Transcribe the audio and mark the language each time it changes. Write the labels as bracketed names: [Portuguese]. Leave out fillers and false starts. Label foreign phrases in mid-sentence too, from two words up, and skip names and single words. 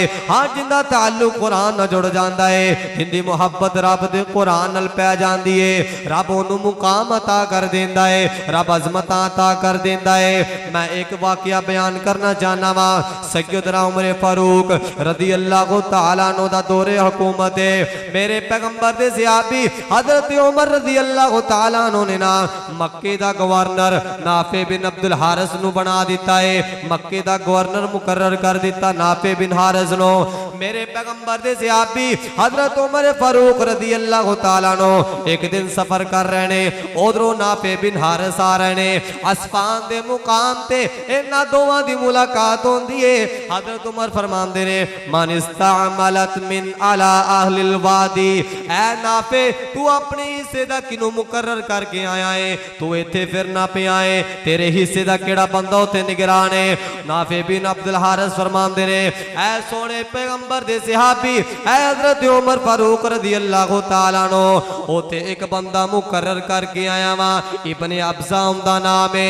[Punjabi] ہاں جندا تعلق قرآن نال جڑ جاندا ہے، جندی محبت رب دے قرآن نال پے جاندی ہے، رب اونوں مقام عطا کر دیندا ہے، رب عظمت عطا کر دیندا ہے. میں اک واقعہ بیان کرنا چاہنا واں. سیدنا عمر فاروق [Arabic] رضی اللہ تعالیٰ عنہ [Punjabi] دا دور حکومت ہے. میرے پیغمبر دے صحابی حضرت عمر [Arabic] رضی اللہ تعالیٰ عنہ [Punjabi] نے نا مکے دا گورنر نافع بن عبد الحارث نوں بنا دتا ہے. مکے دا گورنر مقرر کر دتا نافع بن حارث نوں. میرے پیغمبر دے صحابی حضرت عمر فاروق [Arabic] رضی اللہ تعالیٰ عنہ [Punjabi] اک دن سفر کر رہے نے، ادھروں نافع بن حارث آ رہے نے. عسفان دے مقام تے انہاں دوواں دی ملاقات ہوندی ہے. حضرت عمر فرماندے نے [Arabic] من استعملت من على أهل الوادي. [Punjabi] اے نافع توں اپنے حصے دا کینوں مقرر کر کے آیا ہے، توں اتھے پھرنا پیا ہے، تیرے حصے دا کیہڑا بندہ اوتھے نگران ہے. نافع بن عبد الحارث فرماندے نے اے سوہنے پیغمبر دے صحابی اے حضرت عمر فاروق [Arabic] رضی اللہ تعالیٰ [Punjabi] نوں اوتھے اک بندہ مقرر کر کے آیا واں، ابن ابزیٰ اوندا ناں ہے.